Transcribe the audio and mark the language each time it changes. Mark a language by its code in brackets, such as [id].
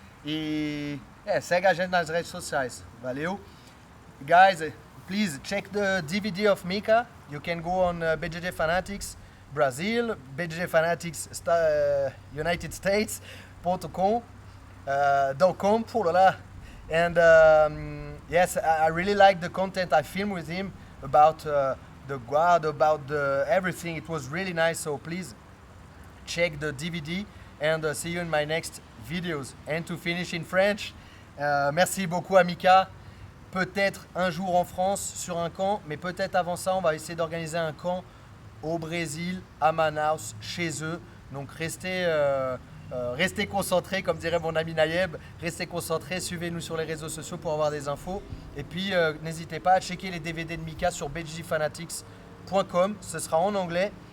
[pt] E segue a gente nas redes sociais. Valeu. [en] Guys, please check the DVD of Mika. You can go on BJJ Fanatics Brazil, BJJ Fanatics United States, .com, oh la la. And yes, I really like the content I filmed with him about the guard, about everything. It was really nice, so please check the DVD and see you in my next videos. And to finish in French, [fr] merci beaucoup à Mika. Peut-être un jour en France sur un camp, mais peut-être avant ça, on va essayer d'organiser un camp au Brésil, à Manaus, chez eux. Donc restez concentrés, comme dirait mon ami Nayeb. Restez concentrés, suivez-nous sur les réseaux sociaux pour avoir des infos. Et puis n'hésitez pas à checker les DVD de Mika sur bjjfanatics.com. Ce sera en anglais.